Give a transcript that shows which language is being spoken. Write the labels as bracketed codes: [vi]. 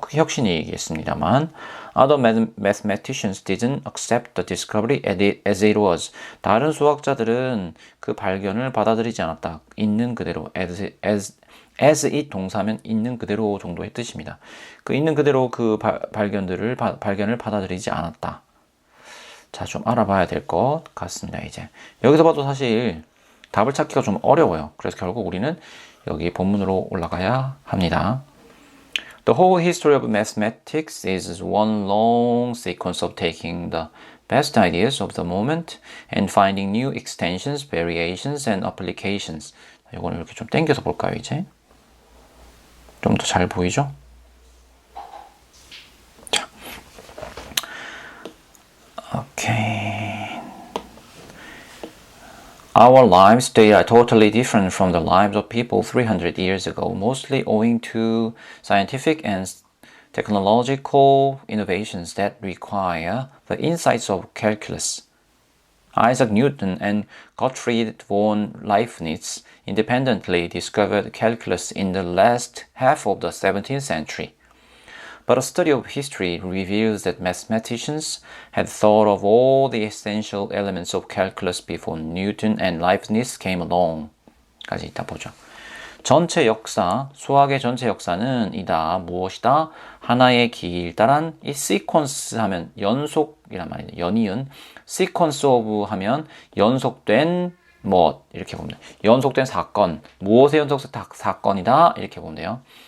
[ko] 그 혁신이겠습니다만, [en] other mathematicians didn't accept the discovery as it was. [ko] 다른 수학자들은 그 발견을 받아들이지 않았다. 있는 그대로, [en] as it [ko] 동사면 있는 그대로 정도의 뜻입니다. 그 있는 그대로 그 발견을 받아들이지 않았다. 자, 좀 알아봐야 될 것 같습니다. 이제 여기서 봐도 사실 답을 찾기가 좀 어려워요. 그래서 결국 우리는 여기 본문으로 올라가야 합니다. [en] The whole history of mathematics is one long sequence of taking the best ideas of the moment and finding new extensions, variations, and applications. [ko] 이거는 이렇게 좀 당겨서 볼까요, 이제? 좀 더 잘 보이죠? 자, 오케이. [en] Our lives today are totally different from the lives of people 300 years ago, mostly owing to scientific and technological innovations that require the insights of calculus. Isaac Newton and Gottfried von Leibniz independently discovered calculus in the last half of the 17th century. But a study of history reveals that mathematicians had thought of all the essential elements of calculus before Newton and Leibniz came along. [ko] 까지 이따 보죠. 전체 역사, 수학의 전체 역사는 이다. 무엇이다? 하나의 길다란 이 sequence 하면 연속이란 말이에요. 연이은 sequence of 하면 연속된 무엇 이렇게 보면 돼요. 연속된 사건, 무엇의 연속된 사건이다 이렇게 보면 돼요.